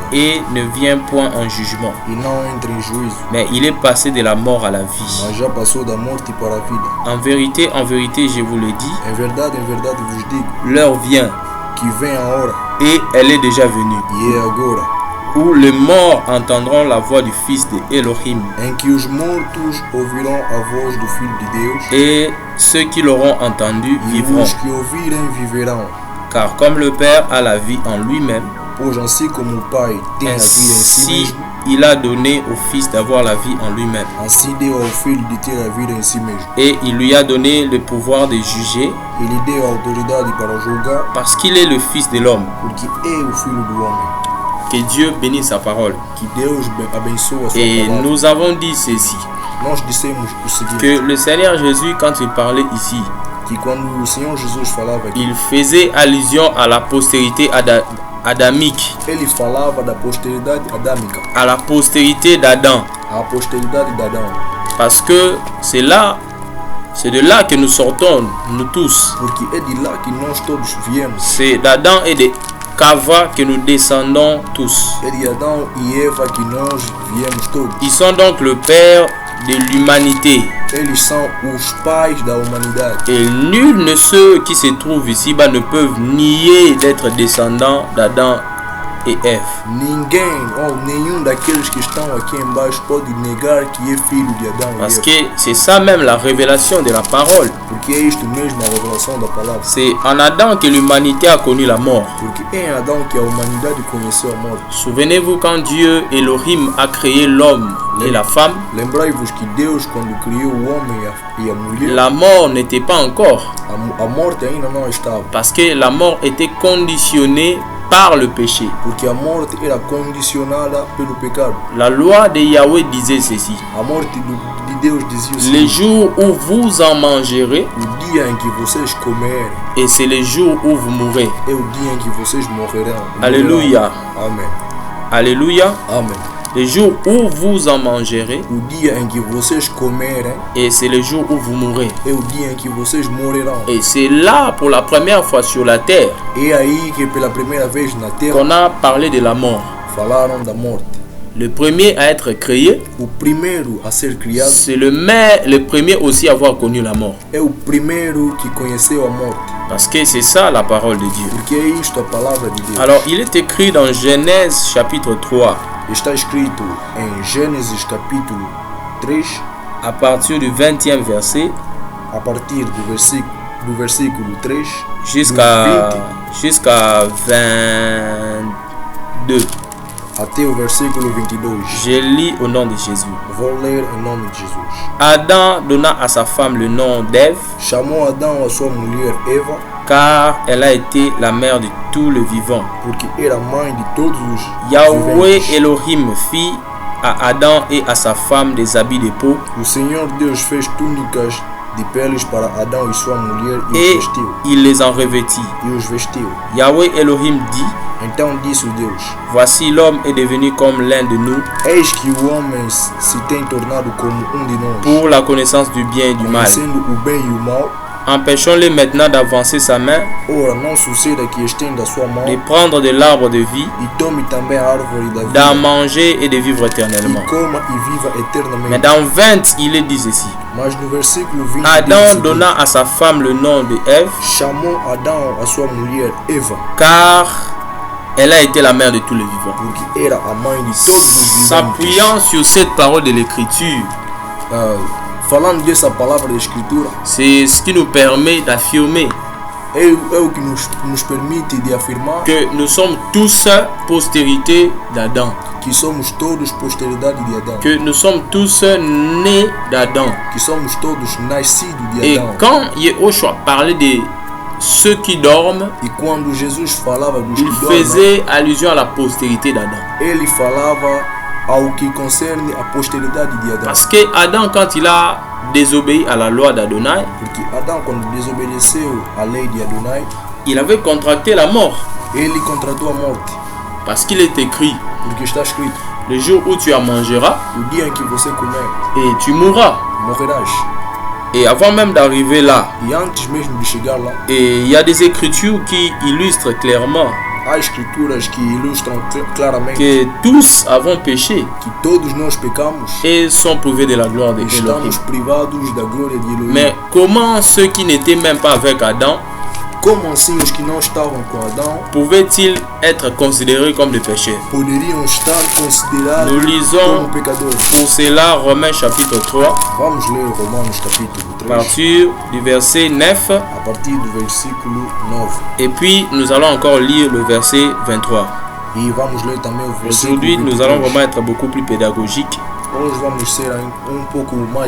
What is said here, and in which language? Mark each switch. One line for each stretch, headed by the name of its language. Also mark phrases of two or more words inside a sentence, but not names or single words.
French: et ne vient point en jugement,
Portuguese: e não entra em juízo,
French: mais il est passé de la mort à la vie.
Portuguese: mas já passou da morte para a vida.
French: En vérité, je vous le dis,
Portuguese: Em verdade vos digo
French: l'heure vient
Portuguese: que vem a hora
French: et elle est déjà venue,
Portuguese: e é agora
French: où les morts entendront la voix du Fils de Elohim,
Portuguese: em que os mortos ouvirão a voz do Filho de Deus
French: et ceux qui l'auront entendu
Portuguese: e
French: vivront.
Portuguese: os que ouvirem viverão.
French: Car comme le Père a la vie en lui-même,
Portuguese: Pois assim como o Pai tem a vida em si
French: ainsi
Portuguese: mesmo,
French: il a donné au Fils d'avoir la vie en lui-même.
Portuguese: assim deu ao Filho de ter a vida em si mesmo.
French: Et il lui a donné le pouvoir de juger
Portuguese: Ele deu a autoridade para julgar,
French: parce qu'il est le Fils de l'homme.
Portuguese: porque é o Filho do Homem.
French: Que Dieu bénisse sa parole.
Portuguese: Que Deus abençoe a sua
French: Et
Portuguese: palavra.
French: nous avons dit ceci,
Portuguese: Nós dissemos o seguinte,
French: que le Seigneur Jésus, quand il parlait ici,
Portuguese: que quando o Senhor Jesus falava aqui,
French: il faisait allusion à la postérité adamique,
Portuguese: ele falava da posteridade adâmica,
French: à la postérité d'Adam.
Portuguese: a posteridade de Adão.
French: Parce que c'est de là que nous sortons, nous tous.
Portuguese: Porque é de lá que nós todos viemos.
French: C'est d'Adam et de Cava que nous descendons tous.
Portuguese: É de Adão e Eva que nós viemos todos.
French: Ils sont donc le père de l'humanité.
Portuguese: Eles são os pais da humanidade.
French: Et nul de ceux qui se trouvent ici-bas ne peuvent nier d'être descendants d'Adam et Ève.
Portuguese: Nenhum daqueles que estão aqui embaixo pode negar que é filho de Adão e
French: Parce
Portuguese: Eva.
French: que c'est ça même la révélation de la parole.
Portuguese: Porque é isto mesmo a revelação da palavra.
French: C'est en Adam que l'humanité a connu la mort.
Portuguese: Porque é em Adão que a humanidade conheceu a morte.
French: Souvenez-vous quand Dieu, Elohim, a créé l'homme et la femme,
Portuguese: Lembrai-vos que Deus, quando criou o homem e a mulher,
French: la mort n'était pas encore.
Portuguese: a morte ainda não estava.
French: Parce que la mort était conditionnée par le péché.
Portuguese: Porque a morte era condicionada pelo pecado.
French: La loi de Yahweh disait ceci.
Portuguese: A morte de Deus dizia o
French: Les
Portuguese: seguinte:
French: jours où vous en mangerez,
Portuguese: o dia em que vocês comerem
French: et c'est les jours où vous mourrez.
Portuguese: é o dia em que vocês morrerão.
French: Alléluia.
Portuguese: Amém.
French: Alléluia.
Portuguese: Amém.
French: Les jours où vous en mangerez,
Portuguese: O dia em que vocês comerem
French: et c'est les jours où vous mourrez.
Portuguese: é o dia em que vocês morrerão.
French: Et c'est là, pour la première fois sur la terre,
Portuguese: É aí que pela primeira vez na terra
French: qu'on a parlé de la mort.
Portuguese: falaram da morte.
French: Le premier à être créé,
Portuguese: O primeiro a ser criado
French: c'est le premier aussi à avoir connu la mort.
Portuguese: é o primeiro que conheceu a morte.
French: Parce que c'est ça la parole de Dieu.
Portuguese: Porque é isto a palavra de Deus.
French: Alors, il est écrit dans Genèse chapitre 3,
Portuguese: Está escrito em Gênesis capítulo 3,
French: à partir du 20e verset
Portuguese: a partir do versículo 3
French: jusqu'à 22.
Portuguese: até o versículo 22.
French: Je lis au nom de Jésus.
Portuguese: Vou ler em nome de Jesus.
French: Adam donna à sa femme le nom d'Ève,
Portuguese: Chamou Adão a sua mulher Eva,
French: car elle a été la mère de tout le vivant.
Portuguese: porque era mãe de todos os
French: Yahweh
Portuguese: viventes.
French: Elohim fit à Adam et à sa femme des habits de peau,
Portuguese: O Senhor Deus fez túnicas de peles para Adão e sua mulher e
French: et
Portuguese: os vestiu.
French: il les en revêtit. Yahweh Elohim dit:
Portuguese: Então disse o Deus:
French: voici l'homme est devenu comme l'un de nous
Portuguese: Eis que o homem se tem tornado como de nós,
French: pour la connaissance du bien et du mal.
Portuguese: conhecendo o bem e o mal.
French: Empêchons-le maintenant d'avancer sa main,
Portuguese: Ora, não suceda que estenda a sua mão
French: de prendre de l'arbre de vie,
Portuguese: e tome também a árvore da
French: d'en
Portuguese: vida
French: manger et de vivre éternellement.
Portuguese: e coma e viva
French: Mais
Portuguese: eternamente.
French: dans 20, il est dit ceci:
Portuguese: Mas no versículo 20
French: Adam
Portuguese: diz o seguinte:
French: donna à sa femme le nom de Ève,
Portuguese: chamou Adão a sua mulher Eva,
French: car elle a été la mère de tous les vivants.
Portuguese: porque era a mãe de todos os viventes.
French: S'appuyant sur cette parole de l'écriture,
Portuguese: Falando dessa palavra da Escritura,
French: c'est ce qui nous permet d'affirmer
Portuguese: é o que nos permite de afirmar
French: que nous sommes tous postérité d'Adam,
Portuguese: que somos todos posteridade de Adão,
French: que nous sommes tous nés d'Adam.
Portuguese: que somos todos nascidos de
French: Et
Portuguese: Adão.
French: quand Yehoshua parlait de ceux qui dorment,
Portuguese: E quando Jesus falava dos
French: il
Portuguese: que dormem,
French: faisait allusion à la postérité d'Adam.
Portuguese: ele falava ao que concerne a posteridade de Adão.
French: Parce que Adam, quand il a désobéi à la loi d'Adonai,
Portuguese: Porque Adão, quando desobedeceu a lei de Adonai,
French: il avait contracté la mort.
Portuguese: ele contratou a morte.
French: Parce qu'il est écrit:
Portuguese: Porque está escrito:
French: le jour où tu en mangeras
Portuguese: o dia em que você comer,
French: et tu mourras.
Portuguese: morrerás.
French: Et avant même d'arriver là,
Portuguese: E antes mesmo de chegar lá,
French: et il y a des écritures qui illustrent clairement
Portuguese: há escrituras que ilustram claramente
French: que tous avons péché
Portuguese: que todos nós pecamos
French: et sont privés de la gloire de
Portuguese: e
French: Elohim.
Portuguese: estamos privados da glória de Elohim.
French: Mais comment ceux qui n'étaient même pas avec Adam
Portuguese: Como assim os que não estavam com Adão
French: pouvaient-ils être considérés comme des pécheurs?
Portuguese: poderiam estar considerados
French: Nous lisons
Portuguese: como pecadores?
French: pour cela Romains chapitre 3,
Portuguese: Vamos ler Romanos capítulo
French: à
Portuguese: 3,
French: partir du verset 9,
Portuguese: a partir do versículo 9.
French: et puis nous allons encore lire le verset 23.
Portuguese: E vamos ler também o versículo
French: Aujourd'hui, nous allons
Portuguese: 23.
French: vraiment être beaucoup plus pédagogiques.
Portuguese: Hoje vamos ser pouco mais